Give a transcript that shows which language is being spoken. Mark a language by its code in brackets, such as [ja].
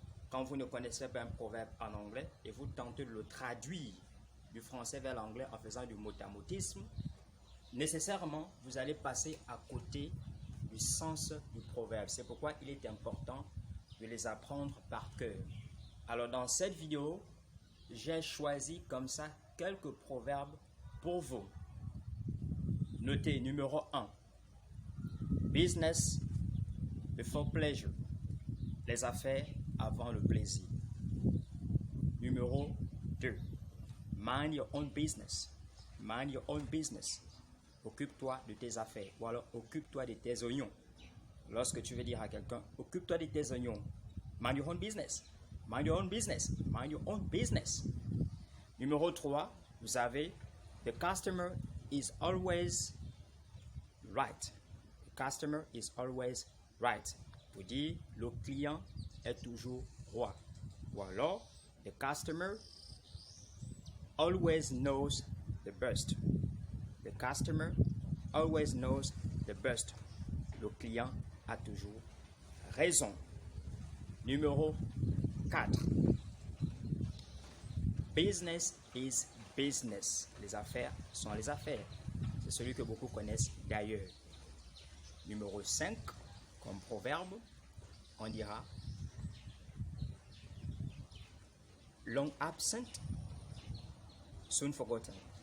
[fr] Quand vous ne connaissez pas un proverbe en anglais et vous tentez de le traduire du français vers l'anglais en faisant du mot-à-motisme, nécessairement, vous allez passer à côté du sens du proverbe. C'est pourquoi il est important de les apprendre par cœur. Alors, dans cette vidéo, j'ai choisi comme ça quelques proverbes pour vous. Notez numéro 1. [en] Business before pleasure. [fr] Les affaires avant le plaisir. Numéro 2. [en] Mind your own business. Mind your own business. [fr] Occupe-toi de tes affaires. Ou alors occupe-toi de tes oignons. Lorsque tu veux dire à quelqu'un, occupe-toi de tes oignons. [en] Mind your own business. Mind your own business. Mind your own business. [fr] Numéro 3, vous avez [en] The customer is always right. The customer is always right. [fr] Pour dire, le client est toujours roi. Ou alors, [en] the customer always knows the best. The customer always knows the best. [fr] Le client a toujours raison. Numéro 4. [en] Business is business. [fr] Les affaires sont les affaires. C'est celui que beaucoup connaissent d'ailleurs. Numéro 5, comme proverbe, on dira [en] long absent, soon forgotten.